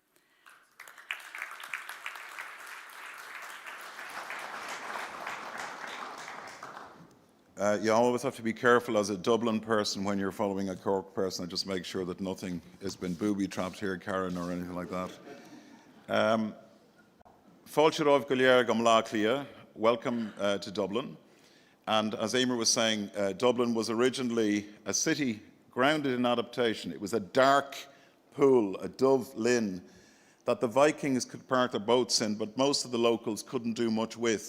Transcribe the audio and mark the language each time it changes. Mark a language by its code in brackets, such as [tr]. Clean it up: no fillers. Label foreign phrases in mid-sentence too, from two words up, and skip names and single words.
[en] You always have to be careful as a Dublin person when you're following a Cork person, and just make sure that nothing has been booby-trapped here, Karen, or anything like that. [ga] Fáilte go léir go mlá clia. [en] Welcome to Dublin. And as Eimear was saying, Dublin was originally a city grounded in adaptation. It was a dark pool, a dove linn, that the Vikings could park their boats in, but most of the locals couldn't do much with.